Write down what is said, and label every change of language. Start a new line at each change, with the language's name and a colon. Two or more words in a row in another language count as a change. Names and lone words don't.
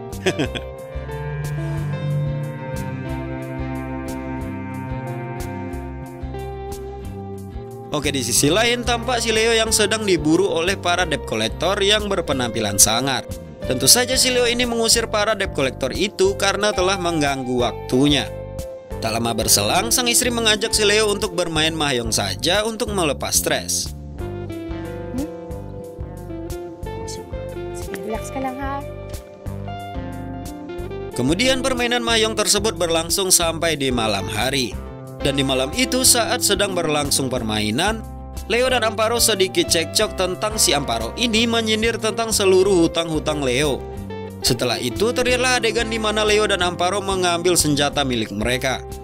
Indonesian: Oke, di sisi lain tampak si Leo yang sedang diburu oleh para
English: debt collector
Indonesian: yang berpenampilan sangar. Tentu saja si Leo ini mengusir para
English: debt collector
Indonesian: itu karena telah mengganggu waktunya. Tak lama berselang, sang istri mengajak si Leo untuk bermain mahjong saja untuk melepas stres.
Filipino: Relax ka lang ha.
Indonesian: Kemudian permainan mahjong tersebut berlangsung sampai di malam hari. Dan di malam itu saat sedang berlangsung permainan, Leo dan Amparo sedikit cekcok tentang si Amparo ini menyindir tentang seluruh hutang-hutang Leo. Setelah itu terlihatlah adegan di mana Leo dan Amparo mengambil senjata milik mereka.